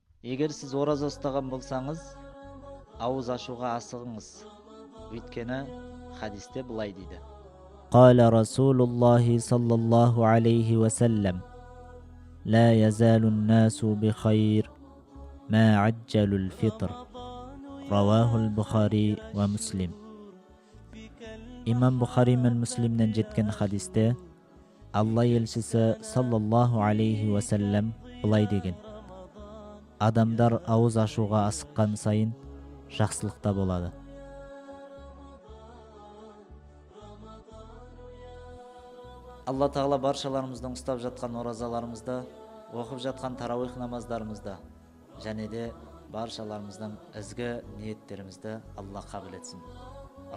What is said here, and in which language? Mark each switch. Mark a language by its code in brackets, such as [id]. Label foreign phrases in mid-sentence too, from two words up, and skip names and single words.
[kk] Эгер сиз ораза ұстаган болсаңыз, ауыз ашууга асыгыңыз. Өйткені хадисте былай дейді. [ar] قال رسول الله صلى الله عليه وسلم لا يزال الناس بخير ما عجل الفطر رواه البخاري ومسلم. [kk] İmam Bukhari мен Müslim'den жеткен хадисте Алла елшісі [ar] صلى الله عليه وسلم [kk] былай деген: адамдар ауыз ашуға асыққан сайын жақсылықта болады. Алла Тағала баршаларымыздың ұстап жатқан оразаларымызда, оқып жатқан тарауих намаздарымызда және де баршаларымыздың ізгі ниеттерімізді Алла қабыл етсін.